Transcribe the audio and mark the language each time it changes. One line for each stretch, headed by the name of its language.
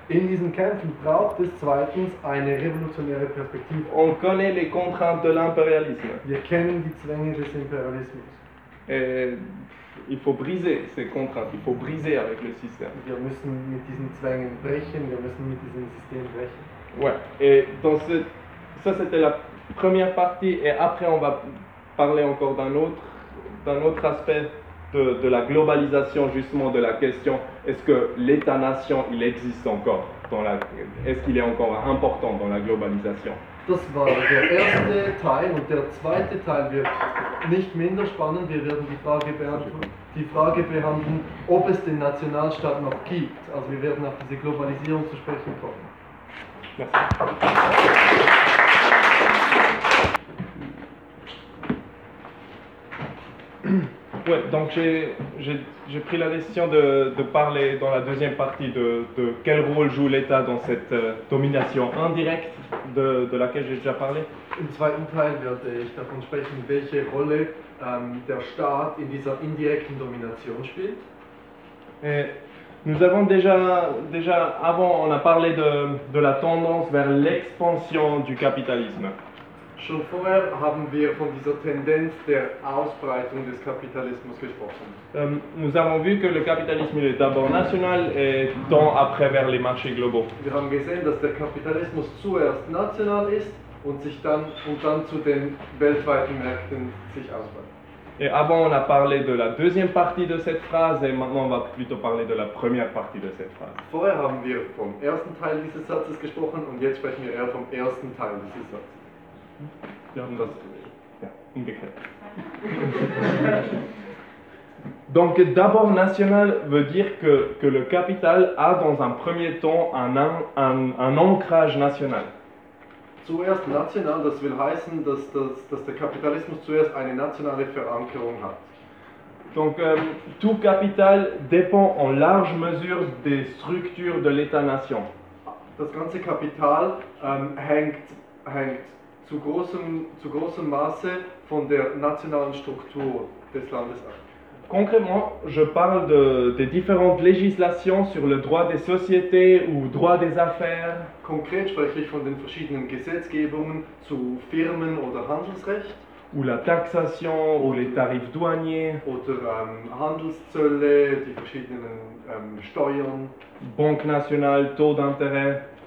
German: In diesen Kämpfen braucht es zweitens eine revolutionäre Perspektive.
French: On connaît les contraintes de l'impérialisme.
German: Wir kennen die Zwänge des Imperialismus.
French: Et il faut briser ces contraintes, il faut briser avec le système.
German: Wir müssen mit diesen Zwängen brechen, wir müssen mit diesem System brechen.
French: Ouais, et dans ça c'était la première partie, et après on va parler encore d'un autre aspect de la globalisation, justement, de la question, est-ce que l'État-nation, il existe encore dans la, est-ce qu'il est encore important dans la globalisation?
German: Das war der erste Teil, und der zweite Teil wird nicht minder spannend. Wir werden die Frage behandeln, ob es den Nationalstaat noch gibt. Also wir werden auf diese Globalisierung zu sprechen kommen.
French: Ouais, donc j'ai pris la décision de parler dans la deuxième partie de quel rôle joue l'État dans cette domination indirecte de laquelle j'ai déjà parlé.
German: Im zweiten Teil werde ich davon sprechen, welche Rolle der Staat in dieser indirekten Domination spielt.
French: Et nous avons déjà avant, on a parlé de la tendance vers l'expansion du capitalisme.
German: Schon vorher haben wir von dieser Tendenz der Ausbreitung des Kapitalismus gesprochen.
French: Nous avons vu que le capitalisme est d'abord national et tend après vers les marchés globaux.
German: Wir haben gesehen, dass der Kapitalismus zuerst national ist und sich dann zu den weltweiten Märkten sich ausbreitet.
French: Et avant on a parlé de la deuxième partie de cette phrase et maintenant on va plutôt parler de la première partie de cette phrase.
German: Vorher haben wir vom ersten Teil dieses Satzes gesprochen und jetzt sprechen wir eher vom ersten Teil dieses Satzes.
French: Donc d'abord national veut dire que le capital a dans un premier temps un ancrage national.
German: Zuerst national, das will heißen, dass der Kapitalismus zuerst eine nationale Verankerung hat.
French: Donc tout capital dépend en large mesure des structures de l'État-nation.
German: Das ganze Kapital hängt zu großem Maße von der nationalen Struktur des Landes ab.
French: Konkret, je parle de différentes législations sur le droit des sociétés ou droit des affaires.
German: Konkret spreche ich von den verschiedenen Gesetzgebungen zu Firmen oder Handelsrecht.
French: Ou la taxation ou les tarifs douaniers.
German: Oder Handelszölle, die verschiedenen Steuern.
French: Banque nationale, taux d'intérêt.